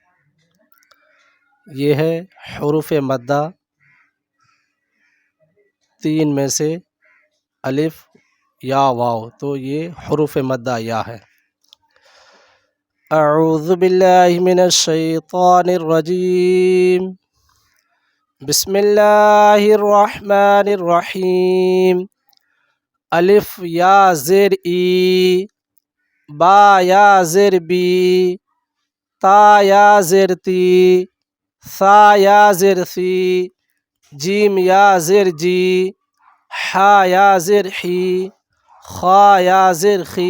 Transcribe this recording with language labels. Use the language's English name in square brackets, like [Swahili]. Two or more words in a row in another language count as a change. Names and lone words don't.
[Urdu] یہ ہے حروف مدہ، تین میں سے الف یا واو، تو یہ حروف مدہ یا ہے۔ [Arabic] اعوذ باللہ من الشیطان الرجیم، بسم اللہ الرحمن الرحیم۔ [Urdu] الف یا زیر ای، با یا زیر بی، تا یا زیر تی، ثا یا زیر ثی، جیم یا زیر جی، حا یا زیر حی، خا یا زیر خی،